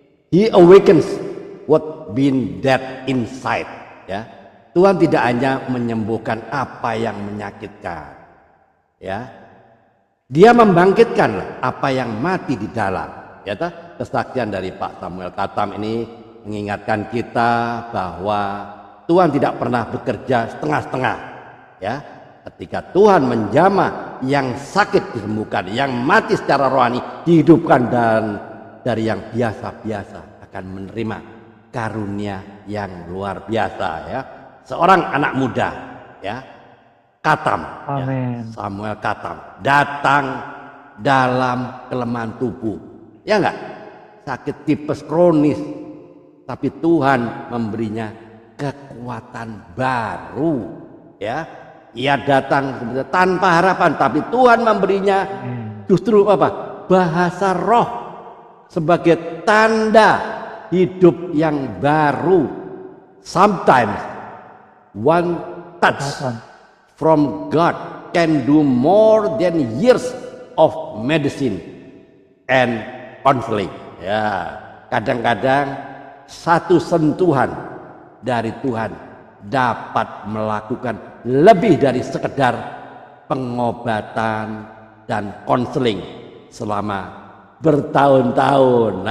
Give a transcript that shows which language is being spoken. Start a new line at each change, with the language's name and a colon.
English: He awakens what been dead inside ya.
Indonesian: Tuhan tidak hanya menyembuhkan apa yang menyakitkan ya. Dia membangkitkan apa yang mati di dalam. Ya, kesaksian dari Pak Samuel Katam ini mengingatkan kita bahwa Tuhan tidak pernah bekerja setengah-setengah. Ya, ketika Tuhan menjamah yang sakit disembuhkan, yang mati secara rohani dihidupkan, dan dari yang biasa-biasa akan menerima karunia yang luar biasa. Ya, seorang anak muda, ya, Katam, ya, Samuel Katam, datang dalam kelemahan tubuh, ya enggak, sakit tipes kronis, tapi Tuhan memberinya kekuatan baru, ya. Ia datang sebenarnya tanpa harapan, tapi Tuhan memberinya justru apa? Bahasa roh sebagai tanda hidup yang baru.
English: Sometimes one touch from God can do more than years of medicine and counseling.
Indonesian: Ya, kadang-kadang satu sentuhan dari Tuhan dapat melakukan lebih dari sekedar pengobatan dan konseling selama bertahun-tahun.